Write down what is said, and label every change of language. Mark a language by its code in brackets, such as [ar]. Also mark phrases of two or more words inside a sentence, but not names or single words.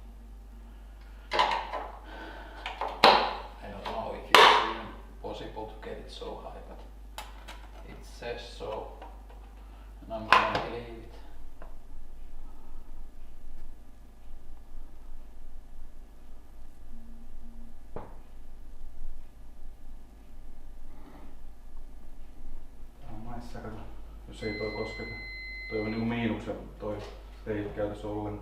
[en] I don't know if it's even possible to get it so high, but it says so, and I'm gonna believe it. [fi] Tää on maissa, kato, jos ei toi kosketa. Toi on niinku miinuksen, toi ei käytössä ollenkaan.